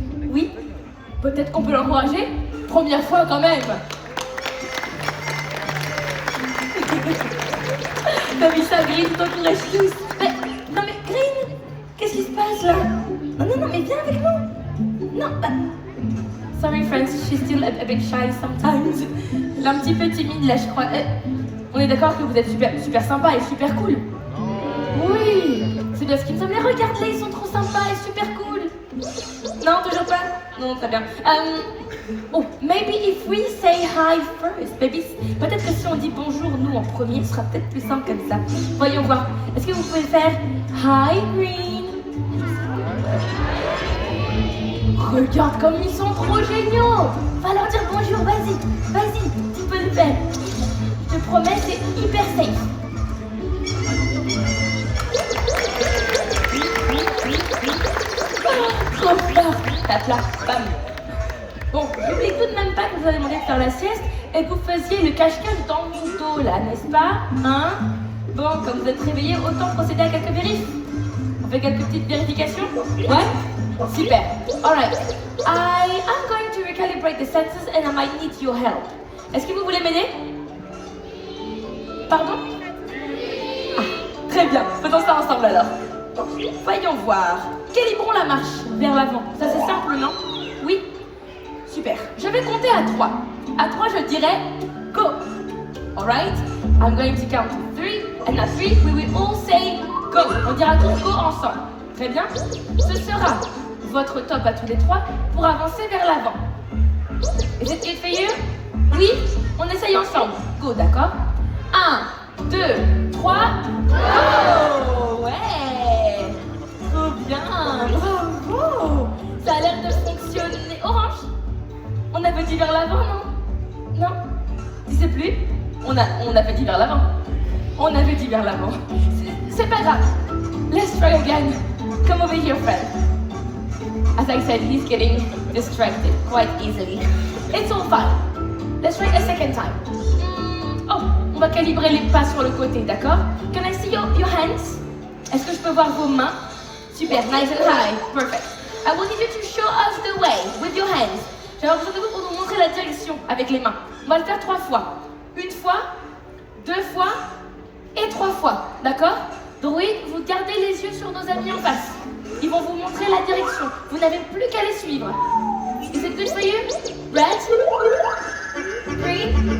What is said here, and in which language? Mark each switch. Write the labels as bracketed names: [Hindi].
[French] Oui, peut-être qu'on peut l'encourager. Première fois quand même. T'as vu ça, Green, t'encourage tous. Mais, non mais Green, qu'est-ce qui se passe là? Non, mais viens avec nous. Non, bah... [English] Sorry friends, she's still a bit shy sometimes. [French] Elle est un petit peu timide là, je crois. On est d'accord que vous êtes super sympa et super cool. Oui, c'est bien ce qu'il me semblait. Regarde-les, ils sont trop sympas et super cool. Non, toujours pas? Non, très bien. [English] Oh, maybe if we say hi first. [French] Maybe, peut-être que si on dit bonjour, nous, en premier, ce sera peut-être plus simple comme ça. Voyons voir. Est-ce que vous pouvez faire hi, Green? Regarde comme ils sont trop géniaux! Va leur dire bonjour, vas-y, tu peux le faire. Je te promets, c'est hyper safe. Trop fort! Tape là, bam! Bon, n'oubliez tout de même pas que vous avez demandé de faire la sieste et que vous faisiez le cache-cache dans mon dos là, n'est-ce pas? Hein? Bon, comme vous êtes réveillés, autant procéder à quelques vérifs. On fait quelques petites vérifications? Ouais? Super. Alright. [English] I am going to recalibrate the sensors and I might need your help. [French] Est-ce que vous voulez m'aider? Pardon? Ah, très bien. Faisons ça ensemble alors. Voyons voir. Calibrons la marche vers l'avant. Ça c'est simple, non? Oui? Super. Je vais compter à 3. À 3, je dirais go. Alright? [English] I'm going to count to 3 and at 3 we will all say go. [French] On dira tous go ensemble. Très bien. Ce sera votre top à tous les 3 pour avancer vers l'avant. [English] Is it good for you? Oui? [French] On essaye ensemble. [English] Go, d'accord? [French] 1, 2, 3, go! Ouais! Trop bien! Bravo! Ça a l'air de fonctionner. Orange? On avait dit vers l'avant, non? Non? Tu sais plus? On avait dit vers l'avant. On avait dit vers l'avant. C'est pas grave. [English] Let's try again. Come over here, friend. As I said, he's getting distracted quite easily. It's all fine. Let's try a second time. [French] Oh, on va calibrer les pas sur le côté, d'accord? [English] Can I see your hands? [French] Est-ce que je peux voir vos mains? [English] Super, nice and high. Perfect. I will need you to show us the way with your hands. [French] J'ai besoin de vous pour nous montrer la direction avec les mains. On va le faire 3 fois. 1 fois, 2 fois et 3 fois, d'accord? Droïde, vous gardez les yeux sur nos amis en face. Ils vont vous montrer la direction. Vous n'avez plus qu'à les suivre. [English] Is it good for you? Red? Green?